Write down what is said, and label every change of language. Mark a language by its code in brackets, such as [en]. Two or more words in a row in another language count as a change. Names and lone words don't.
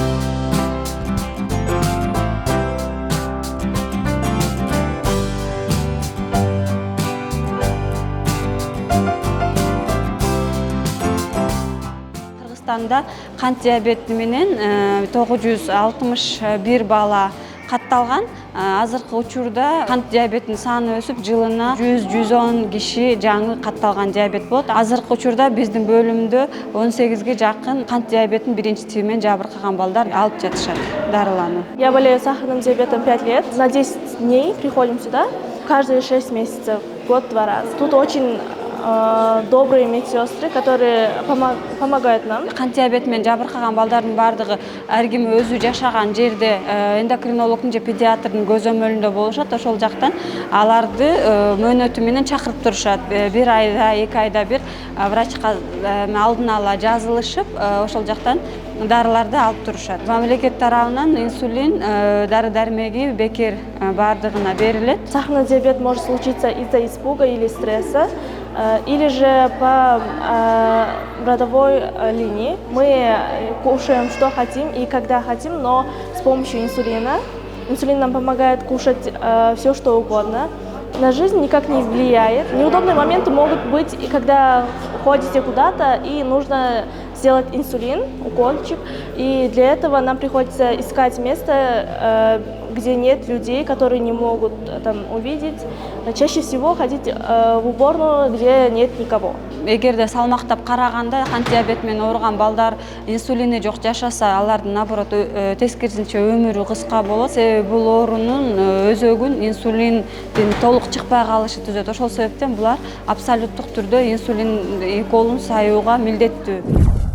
[ky] Кыргызстанда кант диабети менен 961 бала катталган. Азыркы учурда кант диабетинин саны өсүп, жылына 100-110 киши жаңы катталган диабет болот. Азыркы учурда биздин бөлүмдө 18ге жакын кант диабетинин биринчи тиби менен жабыркаган балдар алып жатышат дарылануу. [ru] Я болею сахарным диабетом 5 лет. На 10 дней приходим сюда. Каждые 6 месяцев, год-два раза. Тут очень добрые медсестры, которые помогают нам. [ky] Кант диабети менен жабыркаган балдардын бардыгы ар ким өзү жашаган жерде эндокринологдун же педиатрдын көзөмөлүндө болушат. Ошол жактан аларды мөөнөтү менен чакырып турушат. Бир айда, 2 айда бир врачка алдын ала жазылышып, ошол жактан дарыларды алып турушат. Мамлекет тарабынан инсулин дары-дармеги бекер бардыгына берилет. [ru] Сахарный диабет может случиться из-за испуга или стресса, или же по родовой линии. Мы кушаем, что хотим и когда хотим, но с помощью инсулина. Инсулин нам помогает кушать все, что угодно. На жизнь никак не влияет. Неудобные моменты могут быть, когда ходите куда-то и нужно сделать инсулин, укольчик. И для этого нам приходится искать место, где нет людей, которые не могут там увидеть. Чаще всего ходить в уборную, где нет никого. [ky] Эгерде салмактап караганда кант диабети менен ооруган балдар инсулини жок жашаса, алардын наоборот тескерисинче өмүрү кыска болот. Себеби бул оорунун өзөгүн инсулиндин толук чыкпай калышы түзөт. Ошол себептен булар абсолюттук түрдө инсулин уколун саюуга милдеттүү.